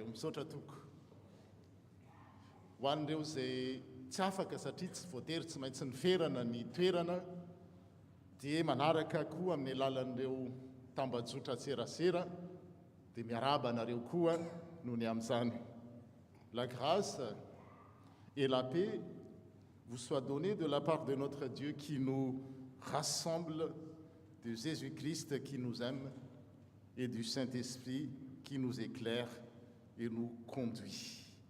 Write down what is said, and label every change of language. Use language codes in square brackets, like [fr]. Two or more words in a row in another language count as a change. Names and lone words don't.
[mg] Misaotra toko. Ho an'ireo izay tsy afaka satria tsy voatery tsy maintsy niferana ny toerana, dia manaraka koa amin'ny alalan'ireo tambajotra tserasera, dia miaraba anareo koa noho ny amin'izany. [fr] La grâce et la paix vous soient données de la part de notre Dieu qui nous rassemble, de Jésus-Christ qui nous aime et du Saint-Esprit qui nous éclaire et nous conduit.